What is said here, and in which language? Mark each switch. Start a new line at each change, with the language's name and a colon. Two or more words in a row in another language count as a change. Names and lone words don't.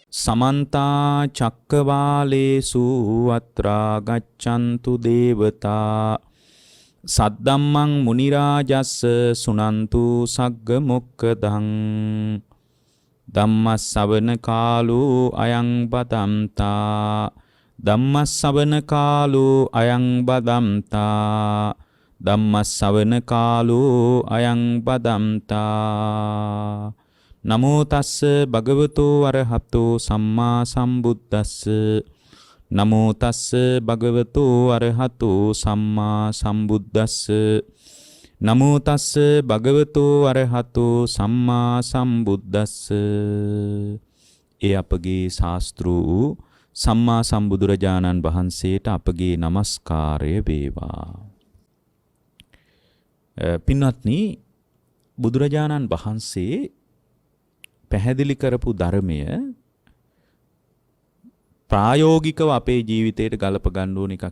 Pali: සමන්තා චක්කවාලේසු අත්‍රා ගච්ඡන්තු දේවතා සද්දම්මං මුනි රාජස්ස සුනන්තු සග්ග මොක්ඛදං ධම්මස්සවන කාලෝ අයං බදම්තා ධම්මස්සවන කාලෝ අයං බදම්තා ධම්මස්සවන කාලෝ අයං බදම්තා නමෝ තස්ස භගවතෝ අරහතෝ සම්මා සම්බුද්දස්ස නමෝ තස්ස භගවතෝ අරහතෝ සම්මා සම්බුද්දස්ස නමෝ තස්ස භගවතෝ අරහතෝ සම්මා සම්බුද්දස්ස.
Sinhala: ඒ අපගේ ශාස්ත්‍රූ සම්මා සම්බුදුරජාණන් වහන්සේට අපගේ নমස්කාරය වේවා. පින්වත්නි, බුදුරජාණන් වහන්සේ පැහැදිලි කරපු ධර්මය ප්‍රායෝගිකව අපේ ජීවිතයට ගලප ගන්න ඕන එකක්.